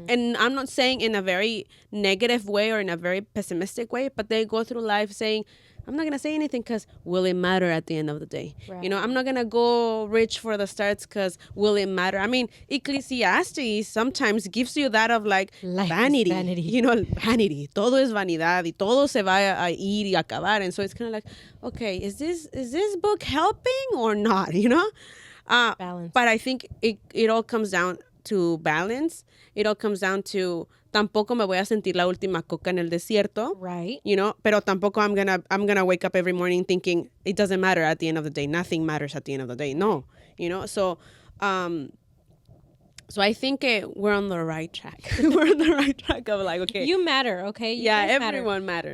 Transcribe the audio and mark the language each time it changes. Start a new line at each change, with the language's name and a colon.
English: And I'm not saying in a very negative way or in a very pessimistic way, but they go through life saying, I'm not gonna say anything because will it matter at the end of the day? Right. You know, I'm not gonna go rich for the starts because will it matter? I mean, Ecclesiastes sometimes gives you that of like Life is vanity, vanity. you know, vanity.
Spanish: Todo es vanidad y todo se va a ir y acabar.
English: And so it's kind of like, okay, is this book helping or not? You know, Balance. but I think it all comes down to balance. It all comes down to
Spanish: tampoco me voy a sentir la última coca en el desierto.
English: Right. You know,
Spanish: pero tampoco
English: I'm gonna wake up every morning thinking it doesn't matter at the end of the day. Nothing matters at the end of the day. No, you know. So I think we're on the right track. We're on the right track of like, okay, You matter, okay? You yeah, guys everyone matters.